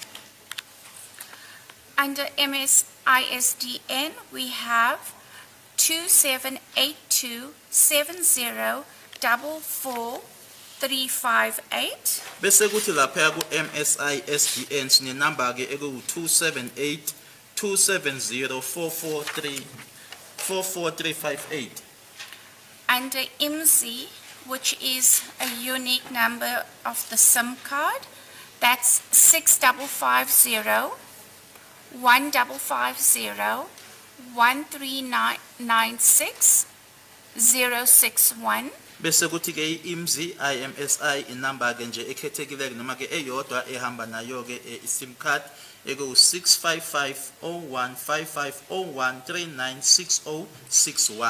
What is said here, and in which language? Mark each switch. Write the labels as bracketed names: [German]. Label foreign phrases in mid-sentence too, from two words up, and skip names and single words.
[English] Under MSISDN, we have 278270444358. [Zulu] Bese kuthi lapha ku MSISDN sine number ke eku 27827044358. [English] Under IMSI, which is a unique number of the SIM card, that's 6550-1550-13996-061. [Zulu] Bese kuthi ke IMSI IMSI inamba ke nje ekhethekile noma ke eyodwa ehamba nayo ke iSIM card eku 6550-15501396061.